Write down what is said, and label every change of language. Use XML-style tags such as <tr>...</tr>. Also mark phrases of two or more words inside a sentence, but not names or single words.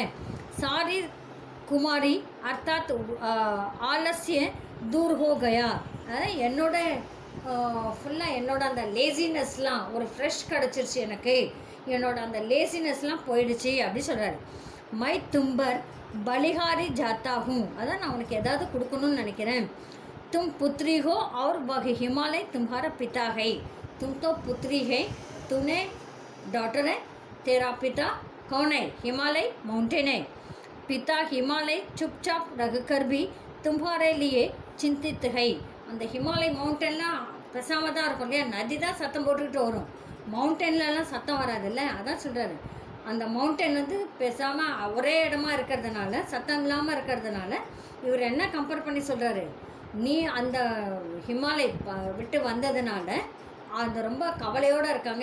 <hi>सारी ख़ुमारी अर्थात आलस्य दूर हो गया,</hi> <ta>அதாவது என்னோட ஃபுல்லாக என்னோட அந்த லேசினஸ்லாம் ஒரு ஃப்ரெஷ் கிடச்சிருச்சு, எனக்கு என்னோட அந்த லேசினஸ்லாம் போயிடுச்சு அப்படி சொல்கிறாரு.</ta> <hi>मैं तुम पर बलिहारी जाता हूँ,</hi> <ta>அதான் நான் உனக்கு ஏதாவது கொடுக்கணும்னு நினைக்கிறேன்.</ta> <hi>तुम पुत्री हो और वह हिमालय तुम्हारा पिता है, तुम तो पुत्री है, तूने डॉटर है, तेरा पिता कौन है, हिमालय माउंटेन है, पिता हिमालय चुपचाप रहकर भी तुम्हारे लिए चिंतित है.</hi> <ta>அந்த ஹிமாலய் மவுண்டன்லாம் பேசாமல் தான் இருக்கும் இல்லையா, நதி தான் சத்தம் போட்டுக்கிட்டு வரும், மவுண்டன்லலாம் சத்தம் வராதில்ல, அதான் சொல்கிறாரு. அந்த மவுண்டன் வந்து பேசாமல் ஒரே இடமா இருக்கிறதுனால, சத்தம் இல்லாமல் இருக்கிறதுனால இவர் என்ன கம்பேர் பண்ணி சொல்கிறாரு, நீ அந்த ஹிமாலய் விட்டு வந்ததுனால அது ரொம்ப கவலையோடு இருக்காங்க.</ta>